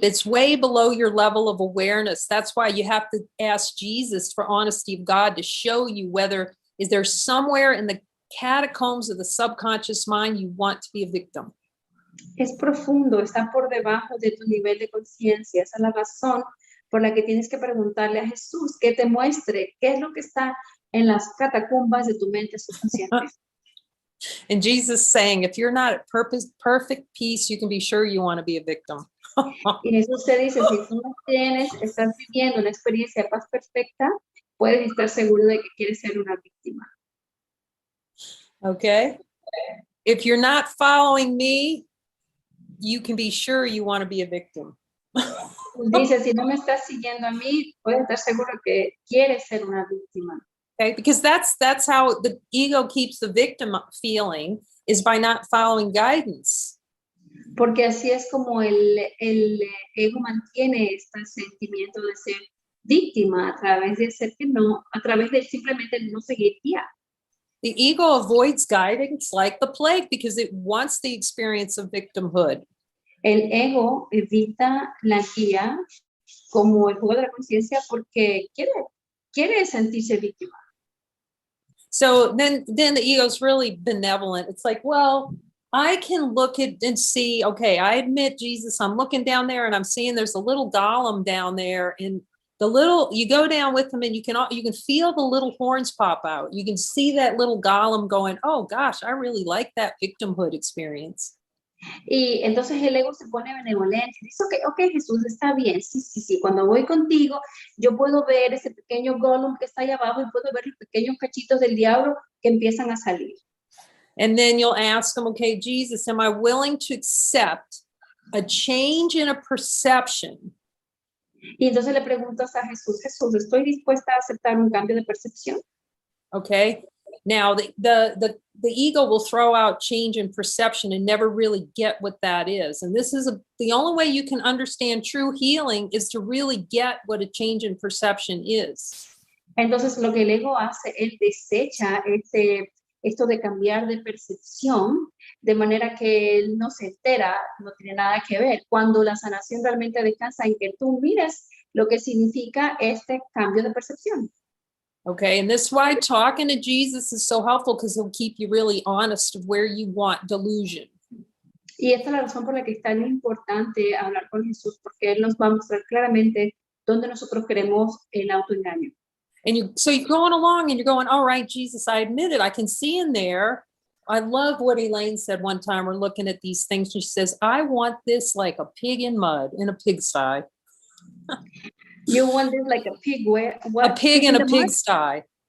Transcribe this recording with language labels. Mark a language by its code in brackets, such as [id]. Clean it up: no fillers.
[en] It's way below your level of awareness. That's why you have to ask Jesus for honesty of God to show you whether is there somewhere in the catacombs of the subconscious mind you want to be a victim. [es] Es profundo, está por debajo de tu nivel de conciencia. Esa es la razón por la que tienes que preguntarle a Jesús que te muestre qué es lo que está en las catacumbas de tu mente subconsciente. [en] And Jesus saying, if you're not at perfect peace, you can be sure you want to be a victim. [es] Y Jesús te dice, si tú no estás viviendo una experiencia de paz perfecta, puedes estar seguro de que quieres ser una víctima. [en] Okay? If you're not following me, you can be sure you want to be a victim. [es] Dice, si no me estás siguiendo a mí, puedes estar seguro que quieres ser una víctima. [en] Okay, because that's how the ego keeps the victim feeling, is by not following guidance. [es] Porque así es como el ego mantiene este sentimiento de ser víctima a través de simplemente no seguir guía. [en] The ego avoids guidance like the plague because it wants the experience of victimhood. [es] El ego evita la guía como el juego de la conciencia porque quiere sentirse víctima. [en] So then the ego's really benevolent. It's like, well, I can look at and see, okay, I admit, Jesus, I'm looking down there and I'm seeing there's a little golem down there, and you go down with them and you can feel the little horns pop out. You can see that little golem going, oh gosh, I really like that victimhood experience. [es] Y entonces el ego se pone benevolente y dice, ok, Jesús, está bien, sí, cuando voy contigo, yo puedo ver ese pequeño golem que está ahí abajo y puedo ver los pequeños cachitos del diablo que empiezan a salir. [en] And then you'll ask him, okay, Jesus, am I willing to accept a change in a perception? [es] Y entonces le preguntas a Jesús, ¿estoy dispuesta a aceptar un cambio de percepción? [en] Okay. Now the ego will throw out change in perception and never really get what that is. And this is the only way you can understand true healing is to really get what a change in perception is. [es] Entonces lo que el ego hace, él desecha esto de cambiar de percepción, de manera que él no se entera, no tiene nada que ver. Cuando la sanación realmente descansa en que tú mires lo que significa este cambio de percepción. [en] Okay, and this is why talking to Jesus is so helpful, because he'll keep you really honest of where you want delusion. [es] Y esta es la razón por la que es tan importante hablar con Jesús, porque él nos va a mostrar claramente dónde nosotros queremos el autoengaño. [en] And so you're going along and you're going, all right, Jesus, I admit it. I can see in there. I love what Elaine said one time. We're looking at these things. She says, I want this like a pig in mud in a pigsty. You want this like a pig where? What? A pig in a pigsty.